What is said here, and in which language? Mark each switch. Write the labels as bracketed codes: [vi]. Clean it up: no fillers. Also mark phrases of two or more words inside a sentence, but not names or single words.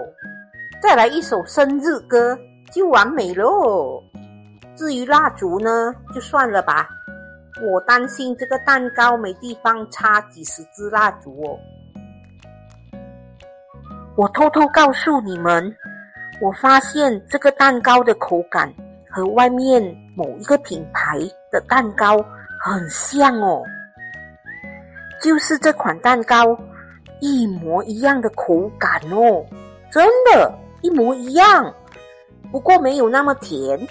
[zh] 再來一首生日歌就完美咯。至於蠟燭呢，就算了吧，我擔心這個蛋糕沒地方插幾十支蠟燭哦。我偷偷告訴你們，我發現這個蛋糕的口感和外面某一個品牌的蛋糕很像哦。就是這款蛋糕一模一樣的口感哦，真的，一模一樣，不過沒有那麼甜。